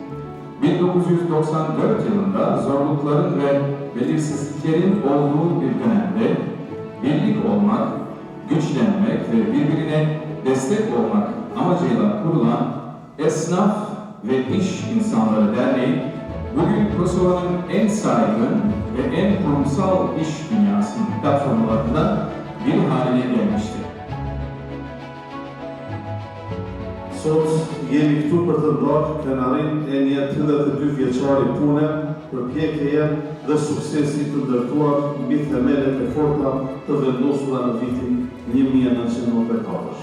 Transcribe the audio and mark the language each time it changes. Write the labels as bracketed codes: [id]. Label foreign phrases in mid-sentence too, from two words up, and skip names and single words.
[tr] 1994 yılında zorlukların ve belirsizliklerin olduğu bir dönemde birlik olmak, güçlenmek ve birbirine destek olmak amacıyla kurulan Esnaf ve İş İnsanları Derneği, bugün Kosova'nın en saygın ve en kurumsal iş dünyasının platformlarından bir haline gelmiştir. [sq] Sot jemi këtu për të ndarë krenarin e një 82 vjeçari pune, përpjekjeje dhe suksesi të ndërtuar mbi themelet e forta të vendosura në vitin 1994.